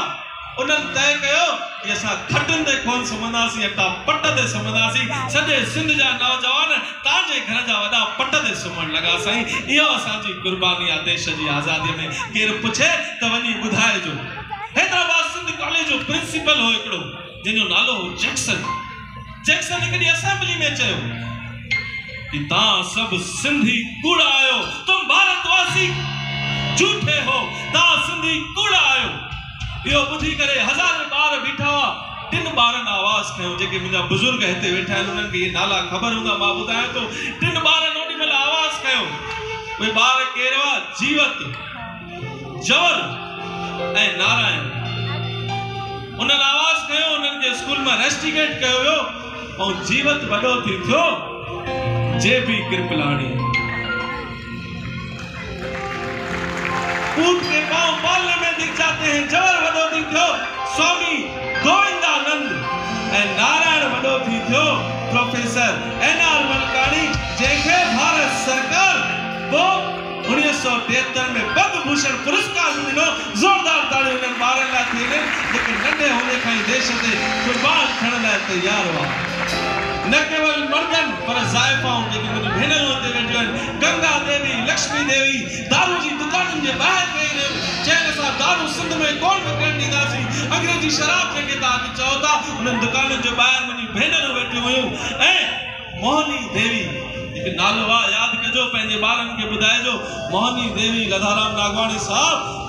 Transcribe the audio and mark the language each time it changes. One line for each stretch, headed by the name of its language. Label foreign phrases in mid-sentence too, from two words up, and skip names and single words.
Sindhi: उन्हनि तय कयो कि असां खटनि ते कोन सुम्हंदासीं, अटा पट ते सुम्हंदासीं। सॼे सिंध जा नौजवान तव्हांजे घर जा वॾा पट ते सुम्हण लॻा साईं। इहो असांजी कुर्बानी आहे देश जी आज़ादीअ में। केरु पुछे त वञी ॿुधाइजो। हैदराबाद सिंध कॉलेज जो प्रिंसिपल हो हिकिड़ो, जंहिंजो नालो हो जैक्सन। जैक्सन हिकड़ी असेंबली में चयो कि तव्हां सभु सिंधी कूड़ा आहियो,
Hindi: तुम भारतवासी झूठे हो,
Sindhi: तव्हां सिंधी कूड़ा आहियो। इहो ॿुधी करे हज़ार ॿार बीठा हुआ। टिन ॿारनि आवाज़ कयो जेके मुंहिंजा बुज़ुर्ग हिते वेठा आहिनि उन्हनि खे इहे नाला ख़बर हूंदा मां ॿुधायां थो टिन ॿारनि ओॾी महिल आवाज़ कयो उहे ॿार केर हुआ जीवत जवर ऐं नारायण उन्हनि आवाज़ कयो उन्हनि खे स्कूल मां रेस्टिकेट कयो वियो ऐं जीवत वॾो थी थियो जे.बी. कृपलाणी
Hindi: पूत के पांव पालने में दिख जाते हैं
Sindhi: जवर वॾो थी थियो स्वामी गोविंदानंद ऐं नारायण वॾो थी थियो प्रोफेसर एन.आर. मलकाणी जंहिंखे भारत सरकार पोइ 1973 में पद्म भूषण पुरस्कार मिलो जोरदार ताड़ी उन्हनि ॿारनि लाइ थी जेके नंढे हूंदे खां ई देश ते कुर्बान थियण लाइ तयार हुआ न केवल मर्दनि पर ज़ाइफ़ाऊं जेके मुंहिंजी भेनरूं हिते वेठियूं आहिनि गंगा देवी लक्ष्मी देवी दारू जी दुकानुनि जे ॿाहिरि वेही रहियूं चइनि असां दारू सिंध में कोन विकिरण ॾींदासीं अंग्रेजी शराब जेके तव्हां अॼु चओ था उन्हनि दुकानुनि जे ॿाहिरि मुंहिंजी भेनरूं वेठियूं हुयूं ऐं मोहनी देवी हिकु नालो आहे यादि कजो पंहिंजे ॿारनि खे ॿुधाइजो मोहनी देवी लधाराम नागवाणी साहब